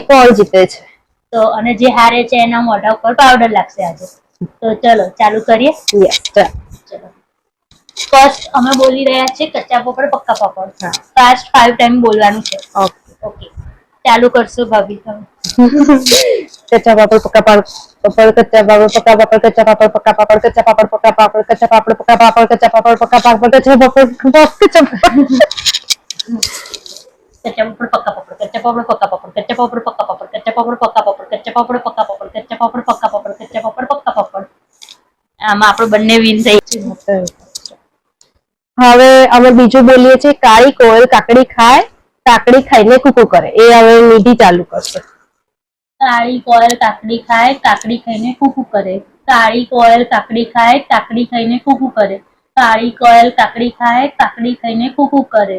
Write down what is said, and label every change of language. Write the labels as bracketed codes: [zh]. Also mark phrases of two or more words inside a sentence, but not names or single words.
[gu] કોણ જીતે છે તો અને જે હારે છે એના મોઢા ઉપર પાવડર લાગશે આજે તો ચલો ચાલુ કરીએ યસ ચલો ફર્સ્ટ અમે બોલી રહ્યા છીએ [hi] कच्चा पापड़ पक्का पापड़ [gu] ફાસ્ટ 5 ટાઈમ બોલવાનું છે ઓકે ચાલુ કરશો ભાભી તમે [hi] कच्चा पापड़ पक्का पापड़ कच्चा पापड़ पक्का पापड़ कच्चा पापड़ पक्का पापड़ कच्चा पापड़ पक्का पापड़ कच्चा पापड़ पक्का पापड़ कच्चा पापड़ पक्का पापड़ कच्चा पापड़ कच्चा पापड़ पक्का पापड़ कच्चा पापड़ पक्का पापड़ कच्चा पापड़ पक्का पापड़ कच्चा पापड़ पक्का पापड़ कच्चा पापड़ पक्का पापड़ कच्चा पापड़ पक्का पापड़ कच्चा पापड़ पक्का पापड़ [gu] આમાં આપણે બંને વિન થઈ છે હવે અમે બીજું બોલીએ છીએ કાળી કોયલ કાકડી ખાઈને કૂકુ કરે એ હવે નિધિ ચાલુ કરશે કાળી કોયલ કાકડી ખાઈને કૂકુ કરે કાળી કોયલ કાકડી ખાઈને કૂકુ કરે કાળી કોયલ કાકડી ખાઈને કૂકુ કરે